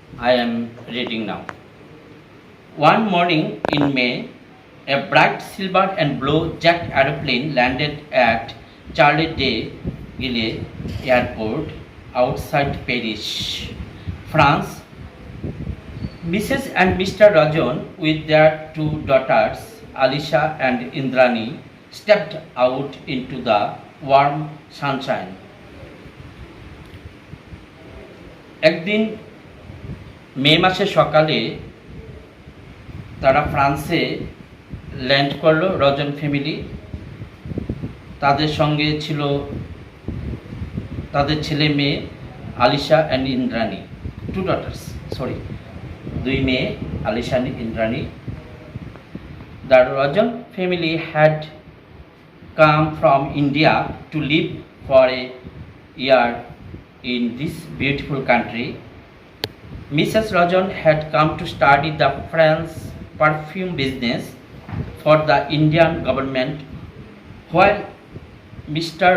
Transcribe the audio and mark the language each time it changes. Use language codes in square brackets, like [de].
[en] I am reading now. One morning in May, a bright silver and blue jet aeroplane landed at Charles de Gaulle Airport outside Paris, France. Mrs. and Mr. Rajan, with their two daughters, Alisha and Indrani, stepped out into the warm sunshine. [bn] একদিন মে মাসের সকালে তারা ফ্রান্সে land করলো রজন family. তাদের সঙ্গে ছিল তাদের ছেলে মেয়ে Alisha and Indrani, [en] two daughters, [bn] দুই মেয়ে Alisha and Indrani. [en] The Rajan family had come from India to live for a year in this beautiful country. Mrs. Rajan had come to study the French perfume business for the Indian government, while Mr.